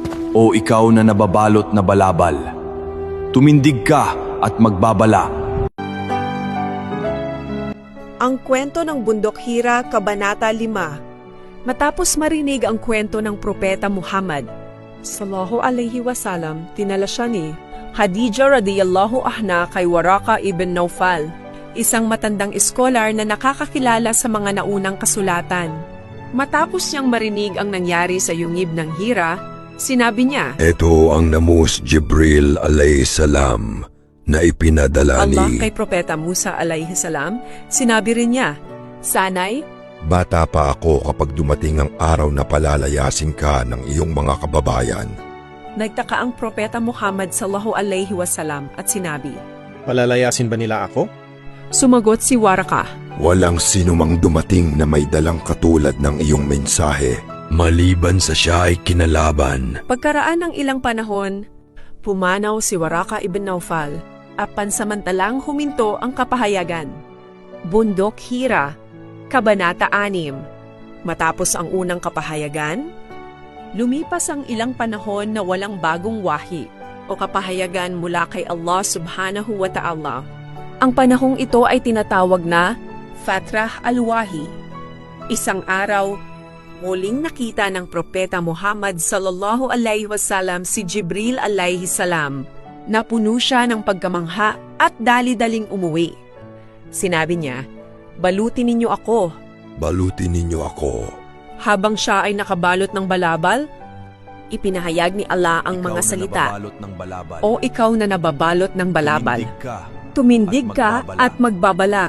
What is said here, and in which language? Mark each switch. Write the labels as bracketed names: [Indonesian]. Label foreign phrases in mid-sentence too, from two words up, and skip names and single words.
[Filipino] o ikaw na nababalot na balabal. Tumindig ka at magbabala. Ang kwento ng Bundok Hira, Kabanata 5. Matapos marinig ang kwento ng Propeta Muhammad [Arabic] صلى الله عليه وسلم, [Filipino] tinala siya ni Khadija [Arabic] رضي الله عنها [Filipino] kay Waraka ibn Naufal, isang matandang eskolar na nakakakilala sa mga naunang kasulatan. Matapos niyang marinig ang nangyari sa yungib ng Hira, sinabi niya, Ito ang namus Jibril [Arabic] عليه السلام [Filipino] na ipinadala Allah ni kay Propeta Musa [Arabic] عليه السلام. [Filipino] Sinabi rin niya, sana'y Bata pa ako kapag dumating ang araw na palalayasin ka ng iyong mga kababayan. nagtaka ang Propeta Muhammad [Arabic] صلى الله عليه وسلم [Filipino] at sinabi, Palalayasin ba nila ako? sumagot si Waraka, Walang sinumang dumating na may dalang katulad ng iyong mensahe, maliban sa siya ay kinalaban. pagkaraan ng ilang panahon, pumanaw si Waraka ibn Naufal at pansamantalang huminto ang kapahayagan. Bundok Hira, Kabanata 6. Matapos ang unang kapahayagan, lumipas ang ilang panahon na walang bagong wahi o kapahayagan mula kay Allah [Arabic] سبحانه وتعالى. [Filipino] Ang panahong ito ay tinatawag na [Arabic] فترة الوحي. [Filipino] Isang araw, muling nakita ng Propeta Muhammad [Arabic] صلى الله عليه وسلم [Filipino] si Jibril [Arabic] عليه السلام. [Filipino] Napuno siya ng pagkamangha at dali-daling umuwi. Sinabi niya, balutin ninyo ako. Balutin ninyo ako. Habang siya ay nakabalot ng balabal, ipinahayag ni Allah ang mga salita, O ikaw na nababalot ng balabal, tumindig ka at magbabala.